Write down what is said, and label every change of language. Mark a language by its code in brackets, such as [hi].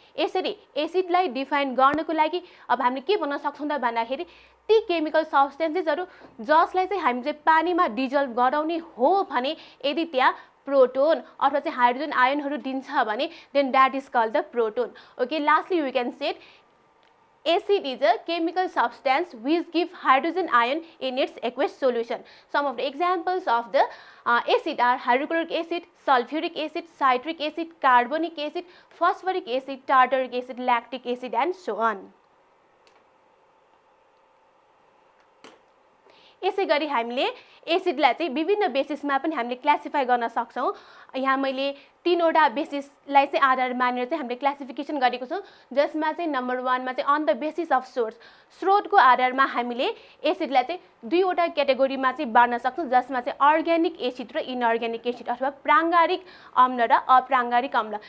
[ne] यसरी एसिडलाई डिफाइन गर्नको लागि अब हामीले के भन्न सक्छौँ त भन्दाखेरि ती केमिकल सब्सटेन्सेसहरू जसलाई चाहिँ हामी चाहिँ पानीमा डिजल्भ गराउने हो भने यदि त्यहाँ प्रोटोन अथवा चाहिँ हाइड्रोजन आयनहरू दिन्छ भने [en] Then that is called the proton. Okay, lastly we can say acid is a chemical substance which give hydrogen ion in its aqueous solution. Some of the examples of the acid are hydrochloric acid, sulfuric acid, citric acid, carbonic acid, phosphoric acid, tartaric acid, lactic acid and so on. [ne] यसै गरी हामीले एसिडलाई चाहिँ विभिन्न बेसिसमा पनि हामीले classify गर्न सक्छौँ। यहाँ मैले 3 वटा बेसिसलाई चाहिँ आधार मानेर चाहिँ हामीले क्लासिफिकेसन गरेको छौँ, जसमा चाहिँ नम्बर 1 मा चाहिँ [en] on the basis of source, [ne] स्रोतको आधारमा हामीले एसिडलाई चाहिँ 2 वटा क्याटेगोरीमा चाहिँ बाँड्न सक्छौँ, जसमा चाहिँ अर्ग्यानिक एसिड र इनअर्ग्यानिक एसिड अथवा प्राङ्गारिक अम्ल र अप्राङ्गारिक अम्ल।